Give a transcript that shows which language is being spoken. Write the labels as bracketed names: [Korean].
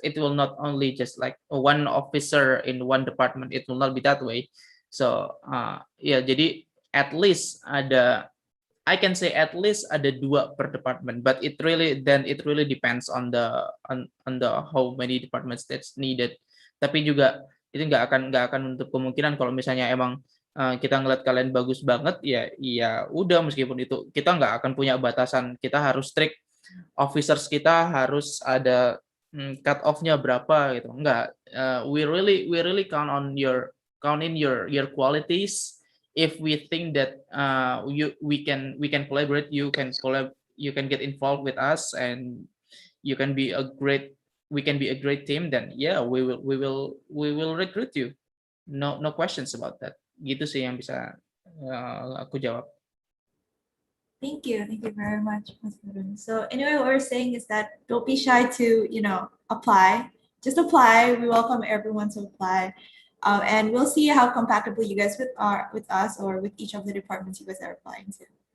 [English] It will not only just like one officer in one department. It will not be that way. So [Indonesian] ya, jadi [English] at least [Indonesian] ada, [English] I can say at least ada 2 per department, but it really depends on the how many departments that's needed. [Indonesian] Tapi juga itu nggak akan menutup kemungkinan kalau misalnya emang kita ngeliat kalian bagus banget, ya udah, meskipun itu kita nggak akan punya batasan, kita harus [English] strict officers, [Indonesian] kita harus ada cut off-nya berapa gitu. Enggak, [English] we really count in your qualities. If we think that we can collaborate, you can get involved with us, and you can be a great we can be a great team, then yeah, we will recruit you. No questions about that. [Indonesian] Gitu sih yang bisa aku jawab. [English] Thank you very much, Ms. Harun. So anyway, what we're saying is that don't be shy to, apply. Just apply. We welcome everyone to apply. And we'll see how compatible you guys are with us or with each of the departments you guys are applying to.